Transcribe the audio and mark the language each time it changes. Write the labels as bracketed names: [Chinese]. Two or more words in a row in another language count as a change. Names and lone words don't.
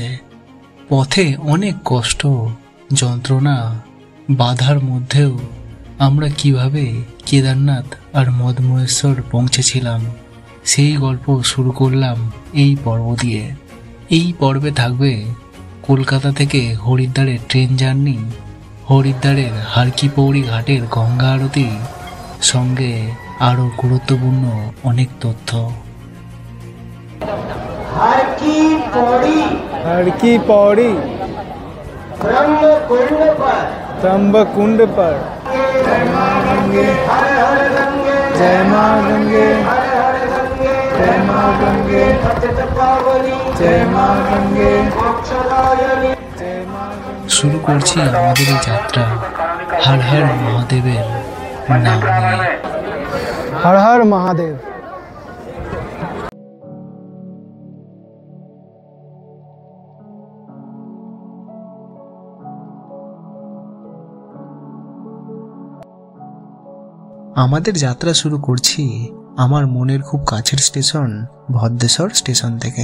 [Bangla] পথে অনেক কষ্ট, যন্ত্রণা, বাধার মধ্যেও আমরা কিভাবে কেদারনাথ আর মদমহেশ্বর পৌঁছেছিলাম সেই গল্প শুরু করলাম এই পর্ব দিয়ে। এই পর্বে থাকবে কলকাতা থেকে হরিদ্বারের [English] train journey, [Bangla] হরিদ্বারের হারকিপৌড়ি ঘাটের গঙ্গা আরতি, সঙ্গে আরো গুরুত্বপূর্ণ অনেক তথ্য। [Hindi] हरकी पौड़ी त्र्यंबकुंड पर जय मां गंगे, जय मां गंगे, जय मां गंगे, जय मां गंगे। [Bangla] শুরু করছি আমাদের এই যাত্রা হর হর মহাদেবের নাম নিয়ে। [Hindi] हर हर महादेव। [Bangla] আমাদের যাত্রা শুরু করছি আমার মনের খুব কাছের স্টেশন ভদ্রেশ্বর স্টেশন থেকে।